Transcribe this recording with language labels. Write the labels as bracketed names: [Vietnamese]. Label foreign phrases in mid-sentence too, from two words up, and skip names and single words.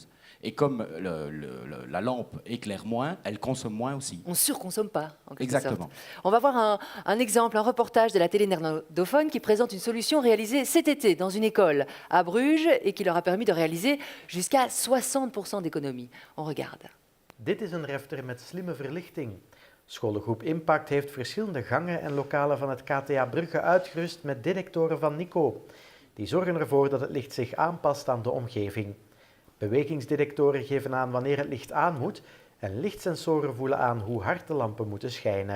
[French] Et comme la lampe éclaire moins, elle consomme moins aussi. On ne surconsomme pas, en quelque Exactement. sorte. On va voir un exemple, un reportage de la télé néerlandophone qui présente une solution réalisée cet été dans une école à Bruges et qui leur a permis de réaliser jusqu'à 60% d'économie. On regarde. [Dutch] Dit is een refter met slimme verlichting. Scholengroep Impact heeft verschillende gangen en lokalen van het KTA Brugge uitgerust met detectoren van Nico. Die zorgen ervoor dat het licht zich aanpast aan de omgeving. Bewegingsdetectoren geven aan wanneer het licht aan moet en lichtsensoren voelen aan hoe hard de lampen moeten schijnen.